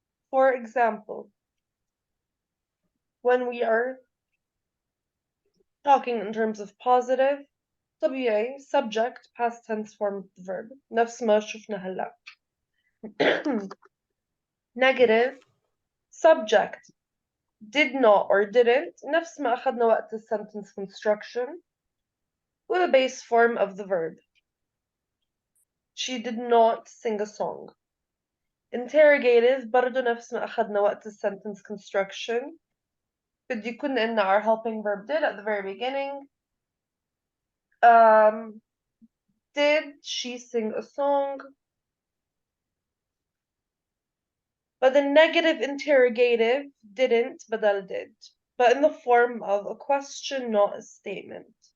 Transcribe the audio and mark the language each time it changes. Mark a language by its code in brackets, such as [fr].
[en] For example, when we are talking in terms of positive, [ar] طبيعي [en] subject past tense form of the verb [ar] نفس ما شفنا هلا. [en] Negative subject did not or didn't [ar] نفس ما أخذنا وقت [en] the sentence construction with a base form of the verb. She did not sing a song. Interrogative [ar] برضو نفس ما أخذنا وقت [en] the sentence construction. [ar] بده يكون إن [en] our helping verb did at the very beginning. Did she sing a song? But the negative interrogative didn't [ar] بدل [en] did, but in the form of a question, not a statement.